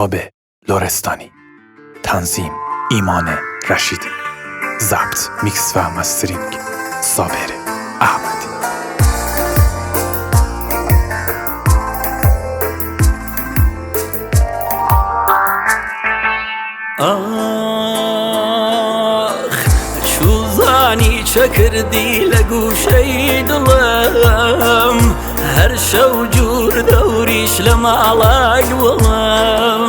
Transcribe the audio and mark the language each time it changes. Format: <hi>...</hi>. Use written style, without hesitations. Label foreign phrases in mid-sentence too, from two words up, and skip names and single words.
<fa>آب لرستانی. تنظیم ایمان رشیدی. ضبط، میکس و مسترینگ صابر احمدی.</fa> <ckb>شوزانی چکردی لگوشەی دڵم، هەر شەو جوور دەوریش لە ماڵای وەڵام.</ckb>